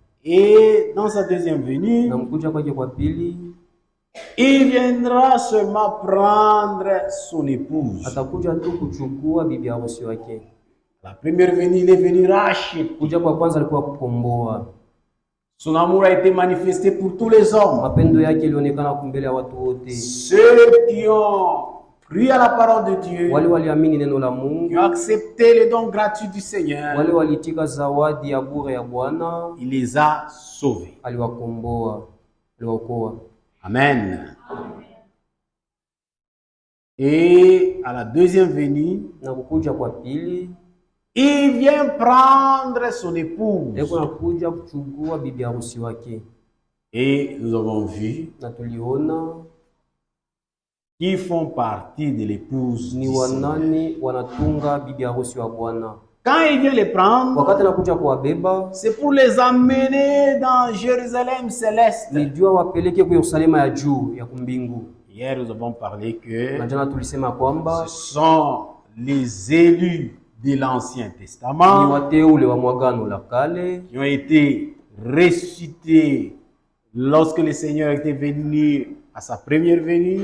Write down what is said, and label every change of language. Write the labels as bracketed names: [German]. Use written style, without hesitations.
[French] Et dans sa deuxième venue, [Swahili] Na mkuja kwake kwa pili, [French] il viendra seulement prendre son épouse. [Swahili] atakuja tu kuchukua bibi harusi wake. [French] La première venue, il est venu racheter. [Swahili] Kuja kwa kwanza alikuwa kukomboa. [French] Son amour a été manifesté pour tous les hommes. [Swahili] Mapendo yake ilionekana kumbele ya watu wote. [French] Ceux qui ont cru à la parole de Dieu, [Swahili] Wale waliamini neno la [French] qui [Swahili] Mungu, [French] ont accepté les dons gratuits du Seigneur, [Swahili] wale walitika zawadi ya bure ya Bwana, [French] il les a sauvés. [Swahili] aliwakomboa, aliwaokoa. Amen. [French] Et à la deuxième venue, [Swahili] Na kukuja kwa pili, [French] il vient prendre son épouse. [Swahili] eko nakuja kuchukua bibi harusi wake. [French] Et nous avons vu [Swahili] Na tuliona [French] qui font partie de l'épouse [Swahili] ni [French] du Seigneur. [Swahili] wanani wanatunga bibi harusi wa Bwana. [French] Quand il vient les prendre, [Swahili] Wakati nakuja kuwabeba, [French] c'est pour les amener dans Jérusalem céleste. [Swahili] ni jua wapeleke kwa Yerusalema ya juu ya kumbingu. [French] Hier, nous avons parlé que [Swahili] Na jana tulisema kwamba [French] ce sont les élus de l'Ancien [Swahili] ni [French] Testament [Swahili] wateule wa mwagano la kale [French] qui ont été ressuscités lorsque le Seigneur était venu à sa première venue.